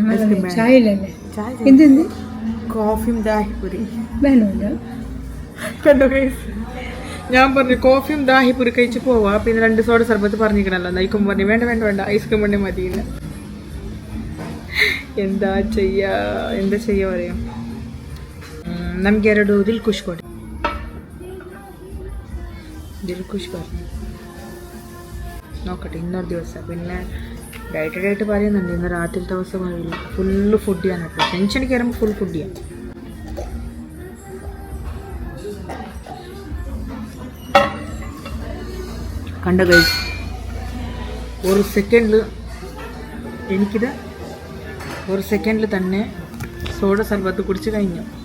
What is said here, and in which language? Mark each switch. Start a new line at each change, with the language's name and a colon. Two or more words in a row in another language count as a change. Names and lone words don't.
Malayalam: കോഫിയും ദാഹിപ്പൂരി കണ്ടോ ഗൈസ്. ഞാൻ പറഞ്ഞു കോഫിയും ദാഹിപ്പൂരി കഴിച്ച് പോവാ. പിന്നെ 2 സോഡ സർബത്ത് പറഞ്ഞിരിക്കണല്ലോ. നയിക്കും പറഞ്ഞു വേണ്ട ഐസ്ക്രീം വേണ്ടി മതിയില്ല. എന്താ ചെയ്യാ പറയാം.
Kannada: ನಮಗೆ 2 ದಿಲ್ಖುಷ್ ಕೊಡಿ.
Malayalam: ದಿಲ್ಖುಷ್ പറഞ്ഞു നോക്കട്ടെ ഇന്നൊരു ദിവസം. പിന്നെ ഡയറ്റ് പറയുന്നുണ്ട്. ഇന്ന് രാത്രിയിലത്തെ ദിവസം പറയില്ല.
English: full food
Malayalam: ചെയ്യാൻ കേട്ടോ. ടെൻഷൻ കയറുമ്പോൾ
English: full food
Malayalam: ചെയ്യാം. കണ്ട ഗൈസ് ഒരു സെക്കൻഡിൽ തന്നെ സോഡ സർബത്ത് കുടിച്ച് കഴിഞ്ഞു.